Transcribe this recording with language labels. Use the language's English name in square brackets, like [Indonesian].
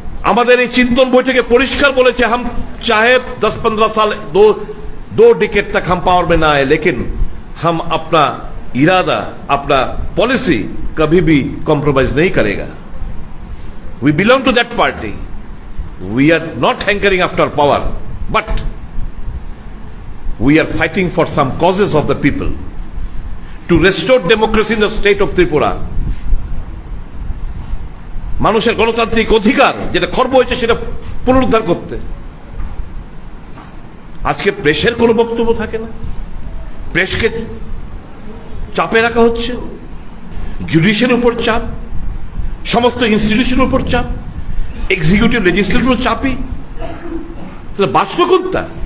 [Bangla] আমাদের এই চিন্তন বৈঠকে পরিষ্কার বলেছে, [Hindi] हम चाहे 10-15 साल दो डिकेट तक हम पावर में ना आए, लेकिन हम अपना इरादा, अपना पॉलिसी कभी भी कॉम्प्रोमाइज नहीं करेगा। [English] We belong to that party. We are not hankering after power, but we are fighting for some causes of the people to restore democracy in the state of Tripura. [Bangla] মানুষের গণতান্ত্রিক অধিকার যেটা খর্ব হয়েছে সেটা পুনরুদ্ধার করতে। আজকে প্রেসের কোনো বক্তব্য থাকে না, প্রেসকে চাপে রাখা হচ্ছে, জুডিশিয়ালের উপর চাপ, সমস্ত ইনস্টিটিউশনের উপর চাপ, এক্সিকিউটিভ লেজিসলেটিভ চাপই, তাহলে বাঁচল কোনটা?